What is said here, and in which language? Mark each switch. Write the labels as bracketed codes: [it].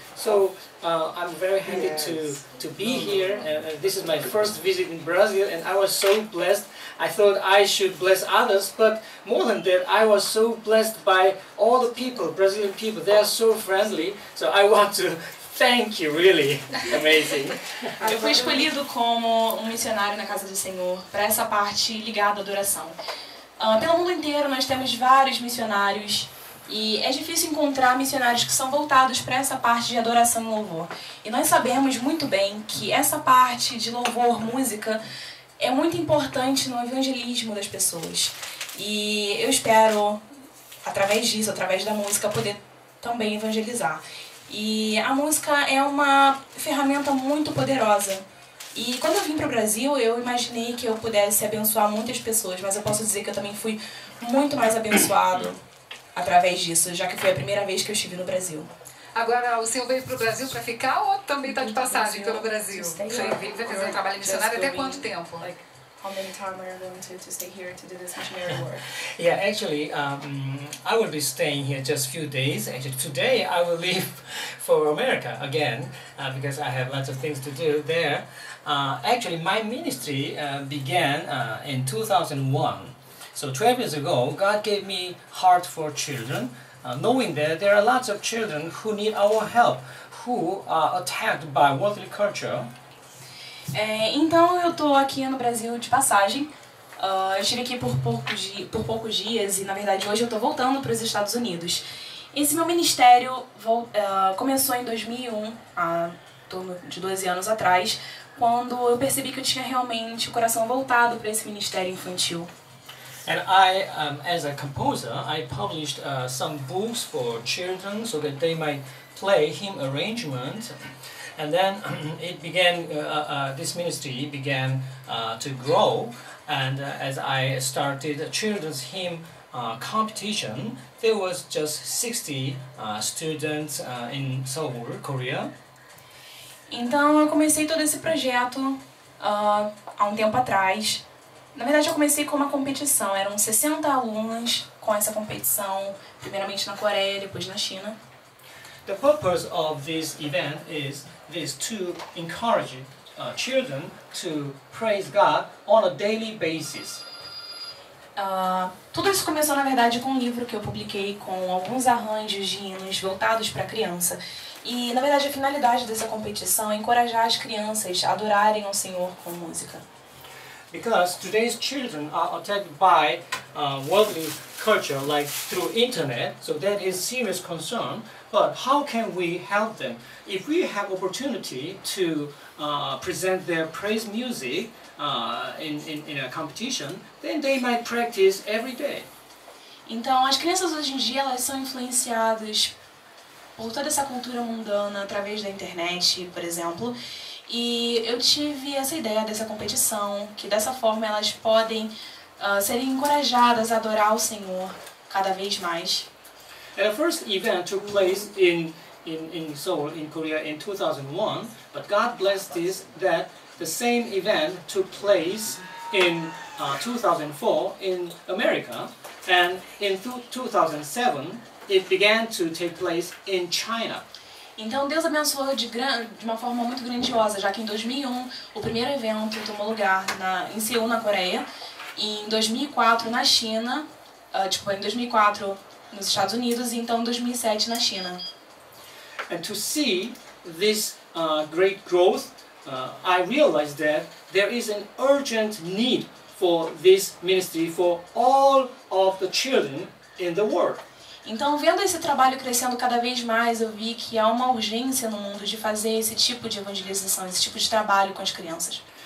[en] So I'm very happy to be here. This is my first visit in Brazil, and I was so blessed. I thought I should bless others, but more than that, I was so blessed by all the people, Brazilian people. They are so friendly. So I want to thank you, really. Amazing. [pt] Eu fui escolhido como um missionário na Casa do Senhor para essa parte ligada à adoração. Pelo mundo inteiro nós temos vários missionários e é difícil encontrar missionários que são voltados para essa parte de adoração e louvor. E nós sabemos muito bem que essa parte de louvor, música, é muito importante no evangelismo das pessoas. E eu espero, através disso, através da música, poder também evangelizar. E a música é uma ferramenta muito poderosa. E quando eu vim para o Brasil, eu imaginei que eu pudesse abençoar muitas pessoas, mas eu posso dizer que eu também fui muito mais abençoado através disso, já que foi a primeira vez que eu estive no Brasil. Agora, o senhor veio para o Brasil para ficar ou também está de passagem pelo Brasil? Você veio fazer um trabalho missionário até quanto tempo? [en] How many time are you going to stay here to do this missionary work? Yeah, actually, I will be staying here just a few days. Actually, today I will leave for America again because I have lots of things to do there. Actually, my ministry began in 2001. So 12 years ago, God gave me heart for children, knowing that there are lots of children who need our help, who are attacked by worldly culture. [pt] Então eu estou aqui no Brasil de passagem. Eu estive aqui por poucos dias e na verdade hoje eu estou voltando para os Estados Unidos. Esse meu ministério começou em 2001, há torno de 12 anos atrás, quando eu percebi que eu tinha realmente o coração voltado para esse ministério infantil. [en] And I, as a composer, I published some books for children so that they might play hymn arrangements. And then it began, this ministry began to grow, and as I started a children's hymn competition, there was just 60 students in Seoul, Korea. [pt] Então eu comecei todo esse projeto há um tempo atrás. Na verdade eu comecei com uma competição, eram 60 alunas com essa competição, primeiramente na Coreia, depois na China. [en] The purpose of this event is to encourage children to praise God on a daily basis. [pt] Tudo isso começou na verdade com um livro que eu publiquei com alguns arranjos de hinos voltados para a criança. E na verdade a finalidade dessa competição é encorajar as crianças a adorarem ao Senhor com música. [en] Because today's children are attacked by worldly culture, like through internet, so that is serious concern. But how can we help them? If we have opportunity to present their praise music in a competition, then they might practice every day. [pt] Então, as crianças hoje em dia elas são influenciadas por toda essa cultura mundana através da internet, por exemplo. E eu tive essa ideia dessa competição, que dessa forma elas podem serem encorajadas a adorar o Senhor cada vez mais. [en] And the first event took place in Seoul, in Korea, in 2001. But God blessed this that the same event took place in 2004 in America, and in 2007 it began to take place in China. [pt] Então Deus abençoou de uma forma muito grandiosa, já que em 2001 o primeiro evento tomou lugar em Seul, na Coreia, e em 2004 na China, em 2004 nos Estados Unidos, e então em 2007 na China. [en] And to see this great growth, I realized that there is an urgent need for this ministry for all of the children in the world. [pt] Então, vendo esse trabalho crescendo cada vez mais, eu vi que há uma urgência no mundo de fazer esse tipo de evangelização, esse tipo de trabalho com as crianças.